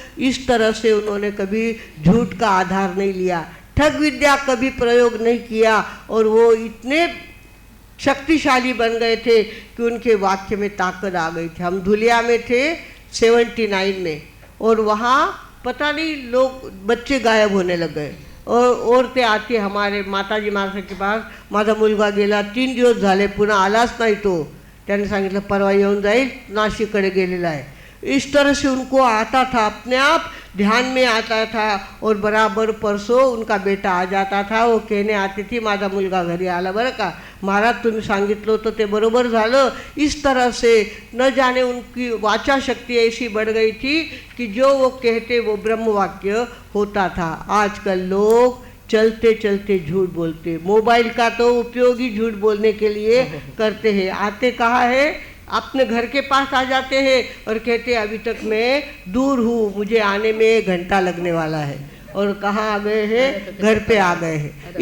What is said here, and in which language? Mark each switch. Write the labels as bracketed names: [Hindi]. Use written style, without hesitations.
[Hindi] इस तरह से उन्होंने कभी झूठ का आधार नहीं लिया, ठग विद्या कभी प्रयोग नहीं किया और वो इतने शक्तिशाली बन गए थे कि उनके वाक्य में ताकत आ गई थी। हम धुलिया में थे 79 में और वहाँ पता नहीं लोग बच्चे गायब होने लग गए और औरतें आती हमारे माताजी महाराज के पास, [Marathi] माझा मुलगा गेला 3 दिवस झाले पुन्हा आलाच नाही तो, त्यांनी सांगितलं परवा येऊन जाईल, नाशिककडे गेलेला आहे। [Hindi] इस तरह से उनको आता था, अपने आप ध्यान में आता था और बराबर परसों उनका बेटा आ जाता था। वो कहने आती थी [Marathi] माझा मुलगा घरी आला बरं का महाराज, तुम्ही सांगितलं होतं ते बरोबर झालं। [Hindi] इस तरह से न जाने उनकी वाचा शक्ति ऐसी बढ़ गई थी कि जो वो कहते वो ब्रह्म वाक्य होता था। आजकल लोग चलते चलते झूठ बोलते, मोबाइल का तो उपयोग ही झूठ बोलने के लिए करते हैं। आते कहाँ है, अपने घर के पास आ जाते हैं और कहते अभी तक मैं दूर हूँ, मुझे आने में 1 घंटा लगने वाला है, और कहाँ आ गए हैं, घर पे आ गए हैं।